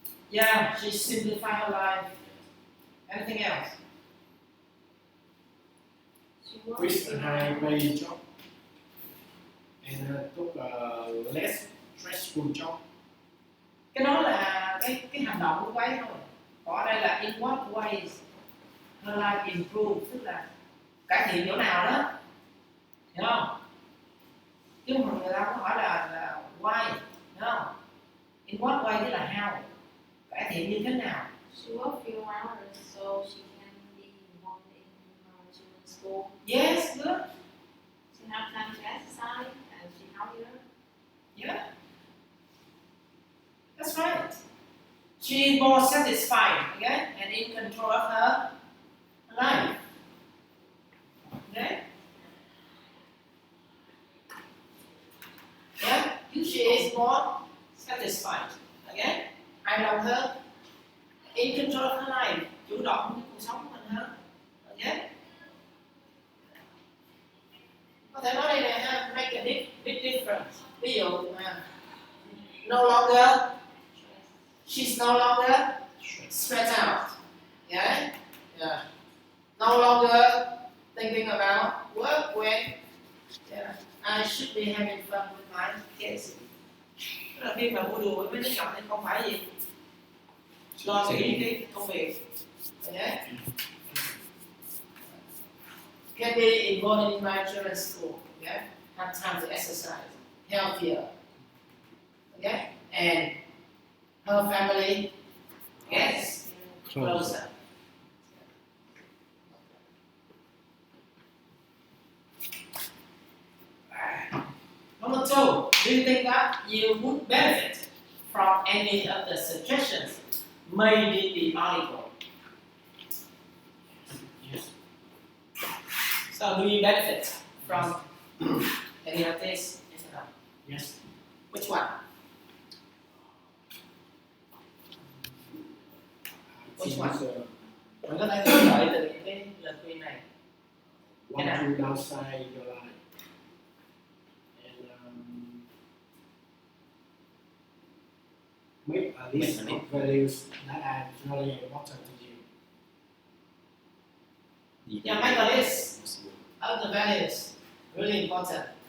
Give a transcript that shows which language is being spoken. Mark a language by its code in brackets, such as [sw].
[en] Yeah, she simplified her life. Anything else? Quit a high paying job and took a less stressful job. [vi] Cái đó là cái hành động của cô ấy thôi. Có đây là [en] in what ways her life improved, [vi] tức là cải thiện chỗ nào đó, hiểu không? Chứ mà người ta có hỏi là why, hiểu không? [en] In what way [vi] tức là how, cải thiện như thế nào. [en] She worked few hours so she can be involved in children's school. Yes, good. She have time to exercise and she healthier. Yeah, that's right. She is more satisfied, okay, and in control of her life. Okay? Yeah, she is more satisfied. [vi] Okay? Hài lòng hơn. [en] In control of her life, [vi] chủ động với cuộc sống của mình hơn. Okay? Có thể nói đây này ha, [en] make a big difference. [vi] Ví dụ [en] no longer, she's no longer spread out. Yeah? Yeah. No longer thinking about work when I should be having fun with my kids. [vi] Tức là khi mà vui đùa với mấy đứa nhỏ thì không phải gì lo nghĩ cái công việc. [en] Okay? Can be involved in my children's school. Okay? Have time to exercise, healthier. Okay? And her family gets closer. Number 2, do you think that you would benefit from any of the suggestions made in the article? Yes. So do you benefit from any of this? Yes or no? Yes. Which one? Which one? [vi] Mình có thể nghĩ lợi từ những cái lời khuyên này. [en] Want to downsize your life. And make a list of values that are really important to you. Yeah, make a list of the values. Really important.